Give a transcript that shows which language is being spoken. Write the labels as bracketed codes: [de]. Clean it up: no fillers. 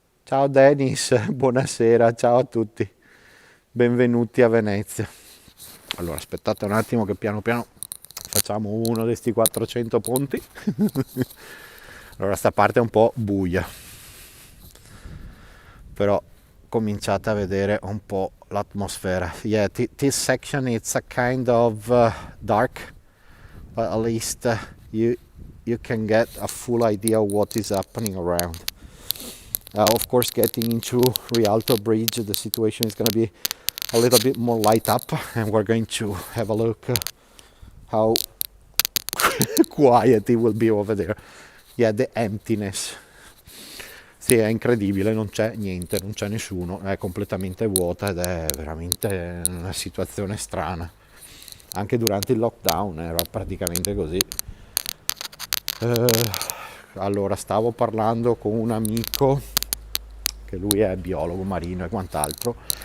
[it] Ciao Dennis, buonasera, ciao a tutti, benvenuti a Venezia. Allora, aspettate un attimo che piano piano facciamo uno di questi 400 ponti. Allora, sta parte è un po' buia, però cominciate a vedere un po' l'atmosfera. [en] Yeah, this section it's a kind of dark, but at least you can get a full idea of what is happening around. Of course, getting into Rialto Bridge, the situation is going to be a little bit more light up, and we're going to have a look how quiet it will be over there. Yeah, the emptiness. [it] Sì, è incredibile, non c'è niente, non c'è nessuno, è completamente vuota ed è veramente una situazione strana. Anche durante il lockdown era praticamente così. Allora, stavo parlando con un amico, che lui è biologo marino e quant'altro,